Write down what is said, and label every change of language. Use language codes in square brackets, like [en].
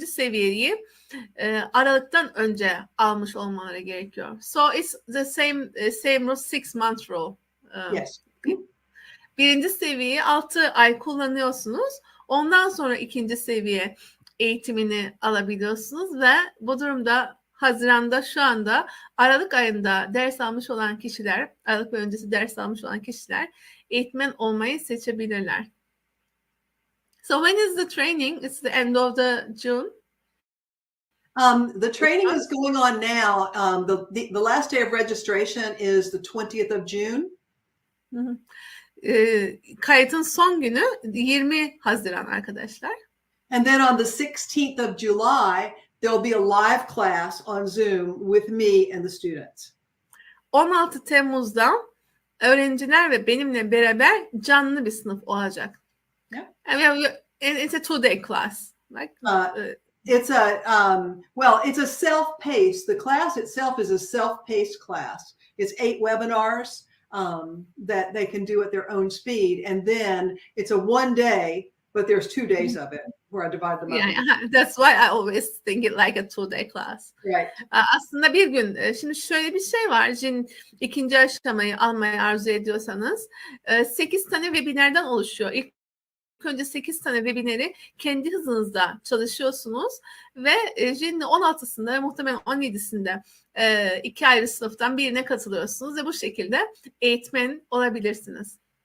[tr] seviyeyi Aralık'tan önce almış olmaları gerekiyor. [en] So it's the same rule, 6 month rule. Yes. [tr] 1. seviyeyi 6 ay kullanıyorsunuz. Ondan sonra 2. seviye eğitimini alabiliyorsunuz ve bu durumda Haziran'da şu anda Aralık ayında ders almış olan kişiler, Aralık ve öncesi ders almış olan kişiler eğitmen olmayı seçebilirler. [en] So when is the training? It's the end of the June. The training is going on now. The last day of registration is the 20th of June. [tr] Kayıtın son günü 20 Haziran arkadaşlar. [en] And then on the 16th of July, there'll be a live class on Zoom with me and the students. [tr] 16 Temmuz'da öğrenciler ve benimle beraber canlı bir sınıf olacak. [en] Yeah. And it's a 2-day class. Like, it's a self-paced. The class itself is a self-paced class. It's 8 webinars that they can do at their own speed. And then it's a 1 day, but there's 2 days of it where I divide them up. Yeah, that's why I always think it like a 2-day class. Right. [tr] Aslında bir gün, şimdi şöyle bir şey var. Jin 2. aşamayı almayı arzu ediyorsanız 8 tane webinardan oluşuyor. İlk önce 8 tane webinarı kendi hızınızda çalışıyorsunuz ve Jin'in 16'sında ve muhtemelen 17'sinde 2 ayrı sınıftan birine katılıyorsunuz ve bu şekilde eğitmen olabilirsiniz.